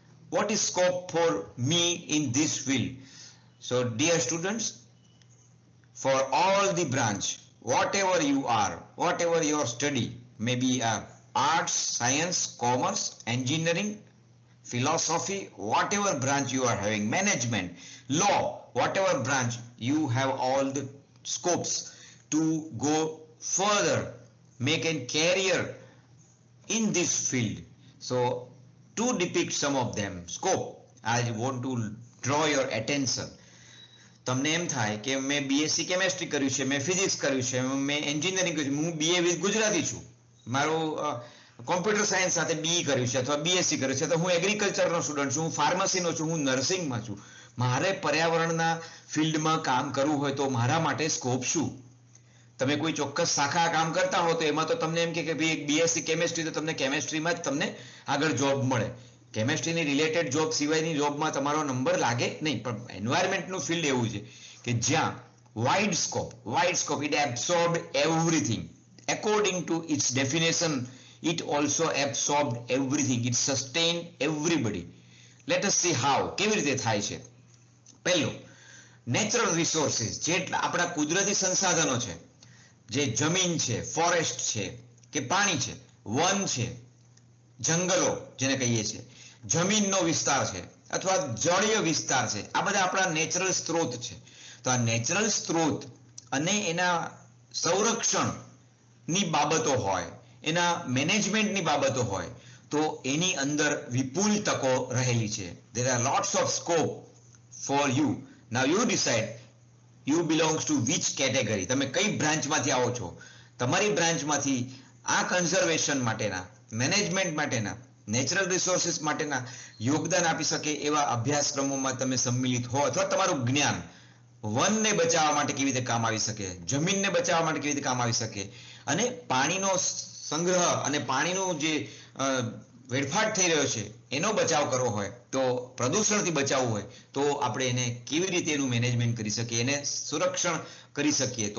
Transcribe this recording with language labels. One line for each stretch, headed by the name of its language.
English: What is scope for me in this field? So dear students, for all the branch, whatever you are, whatever your study, maybe arts, science, commerce, engineering, philosophy, whatever branch you are having, management, law, whatever branch, you have all the scopes to go further, make a career in this field. So to depict some of them scope, I want to draw your attention.
Gujarati: તમને એમ થાય કે મેં BSc chemistry કર્યું છે, મેં physics કર્યું છે, મેં એન્જિનિયરિંગ કર્યું છે, હું બીએ વિથ ગુજરાતી છું, મારું કોમ્પ્યુટર સાયન્સ સાથે બીઈ કર્યું છે અથવા બીએસસી કર્યું છે, તો હું એગ્રીકલ્ચરનો સ્ટુડન્ટ છું, હું ફાર્મસીનો છું, હું નર્સિંગમાં છું. મારે પર્યાવરણના ફિલ્ડમાં કામ કરવું હોય તો મારા માટે સ્કોપ શું? તમે કોઈ ચોક્કસ શાખા કામ કરતા હો તો એમાં તો તમને એમ કે ભાઈ બીએસસી કેમેસ્ટ્રી તો તમને કેમેસ્ટ્રીમાં જ તમને આગળ જોબ મળે. કેમેસ્ટ્રીની રિલેટેડ જોબ સિવાયની જોબમાં તમારો નંબર લાગે નહીં. પણ એન્વાયરમેન્ટનું ફિલ્ડ એવું છે કે જ્યાં wide scope
English: It absorb everything according to its definition. It also absorbed everything. It sustained everybody. Let us see how.
Gujarati: કેવી રીતે થાય છે? પહેલું, નેચરલ રિસોર્સિસ, જે આપણા કુદરતી સંસાધનો છે, જે જમીન છે, ફોરેસ્ટ છે કે પાણી છે, વન છે, જંગલો જેને કહીએ છીએ, જમીનનો વિસ્તાર છે અથવા જળીય વિસ્તાર છે, આ બધા આપણા નેચરલ સ્ત્રોત છે. તો આ નેચરલ સ્ત્રોત અને એના સંરક્ષણની બાબતો હોય, એના મેનેજમેન્ટની બાબતો હોય તો એની અંદર વિપુલ તકો રહેલી છે.
English: There are lots of scope for you. Now you decide you belongs to which category.
Gujarati: તમે કઈ બ્રાન્ચમાંથી આવો છો? તમારી બ્રાન્ચમાંથી આ કન્ઝર્વેશન માટેના, મેનેજમેન્ટ માટેના, નેચરલ રિસોર્સિસ માટેના યોગદાન આપી શકે એવા અભ્યાસક્રમોમાં તમે સંમિલિત હો, અથવા તમારું જ્ઞાન વનને બચાવવા માટે કેવી રીતે કામ આવી શકે, જમીનને બચાવવા માટે કેવી રીતે કામ આવી શકે, અને પાણીનો સંગ્રહ અને પાણીનું જે વેડફાટ થઈ રહ્યો છે એનો બચાવ કરવો હોય, તો પ્રદૂષણથી બચાવવું હોય તો આપણે એને કેવી રીતે એનું મેનેજમેન્ટ કરી શકીએ, એને સુરક્ષણ કરી શકીએ.